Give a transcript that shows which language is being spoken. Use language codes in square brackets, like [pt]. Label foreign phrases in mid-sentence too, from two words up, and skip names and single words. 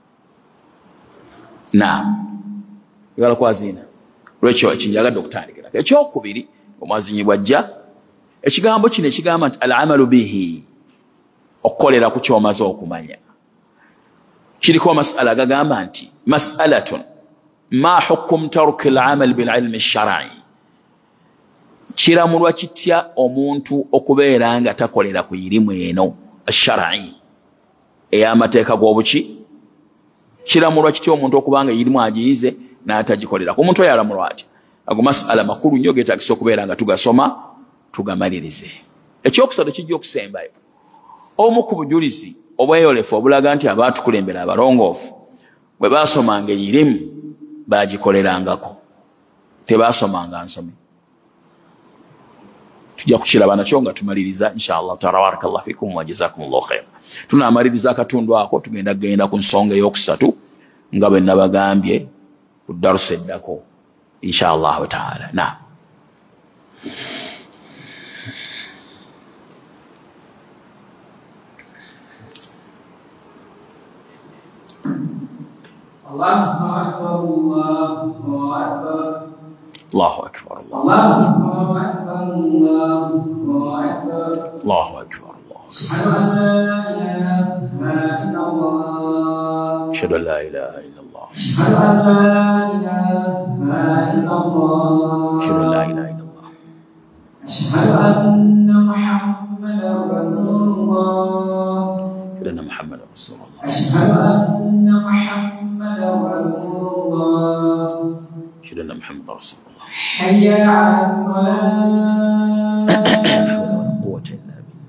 [lg] yagala kwaziina lwekyo kinjagadde okutandikirako ekyokubiri omwazinyi bwajja ekigambo kino ekigamba nti [ar] العمل به [lg] okukolera ku kyomaze okumanya kiriko amasala gagamba nti [ar] مسألة ما حكم تارك العمل بالعلم الشرعي [lg] kiramulwa kitya omuntu okubeera nga takolera ku irimu eno ash-shar'i ey'amateeka g'obuki kiramulwa kitya omuntu okubanga irimu agiyize n'atagikolera omuntu oyo alamulwa atya ago masala makulu nnyo geetagisa okubeera nga tugasoma tugamalirize ekyokusatu kijja okusembayo omu ku bujulizi obweyolefu obulaga nti abaatukulembera abalongoofu bwe baasomanga irimu baagikolerangako tebaasomanga nsomi tujja kukiraba nakyo nga tumaliriza [ar] إن شاء الله تعالى بارك الله فيكم وجزاكم الله خير [lg] tunaamaliriza akatundu ako tugenda ku nsonga ey'okusatu nga bwe nabagambye ku darusa eddako [ar] إن شاء الله تعالى الله أكبر الله أكبر الله أكبر الله أكبر الله أكبر الله أكبر أشهد أن لا إله إلا الله أشهد أن لا إله إلا الله أشهد أن لا إله إلا الله أشهد أن لا إله إلا الله أشهد أن محمدا رسول الله أشهد أن محمدا رسول الله أشهد أن محمدا رسول الله أشهد أن محمدا رسول الله حي على الصلاة قوة إلا بالله